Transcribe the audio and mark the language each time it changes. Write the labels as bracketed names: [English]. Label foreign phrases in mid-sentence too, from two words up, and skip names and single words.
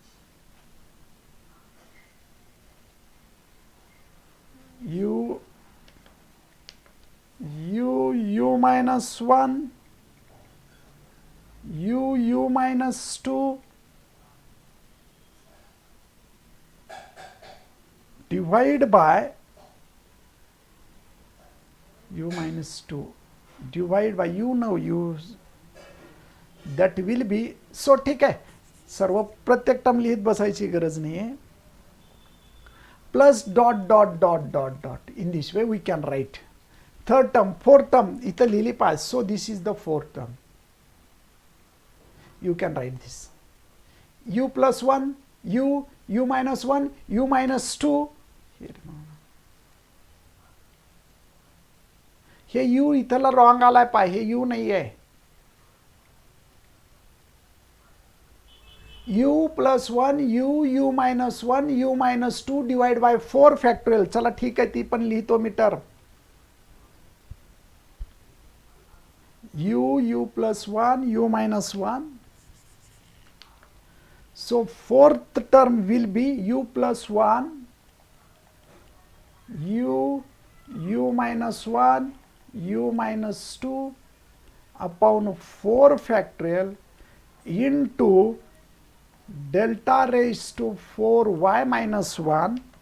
[English] U minus 1 U minus 2 divide by U minus 2 divide by U. now U that will be. [Marathi] so ठीक आहे, सर्व प्रत्येक टर्म लिहित बसायची गरज नाही आहे. [English] plus dot dot dot dot dot. in this way we can write third term, fourth term [Marathi] इथं लिहिली पाहिजे. [English] so this is the fourth term. you can write this U plus 1 U minus 1 U minus 2. [Marathi] हे U इथला रॉंग आलाय पाय, हे U नाही आहे. [English] U plus 1 U minus 1 U minus 2 divide by 4 factorial. [Marathi] चला ठीक आहे, ती पण लिहितो मी टर्म. [English] U plus 1 U minus 1. So fourth term will be U plus 1 U minus 1 U minus 2 upon 4 factorial into delta raised to 4 y minus 1